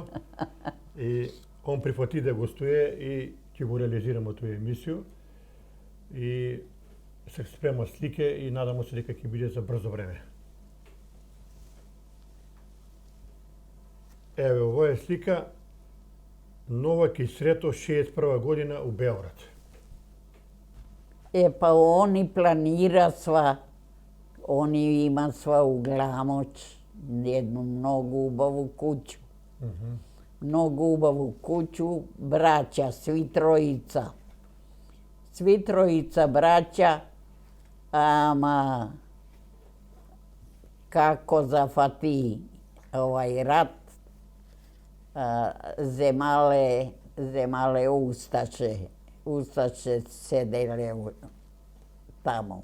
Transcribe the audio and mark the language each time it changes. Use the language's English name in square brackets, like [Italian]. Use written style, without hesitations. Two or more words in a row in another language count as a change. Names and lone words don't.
[Macedonian] И он прифати да гостуе и ќе го реализирамо тоја емисија. И се спрема слике и надамо се дека ќе биде за брзо време. Еве, ова е слика Новак и Срето 61 година у Београд. [Serbian] Pa oni planira sva, oni ima sva u Glamoć, jednu mnogo ubavu kuću. mnogo ubavu kuću, braća, svi trojica. Svi trojica braća, ama kako zafati ovaj rat, zemale Ustaše sedele tamo.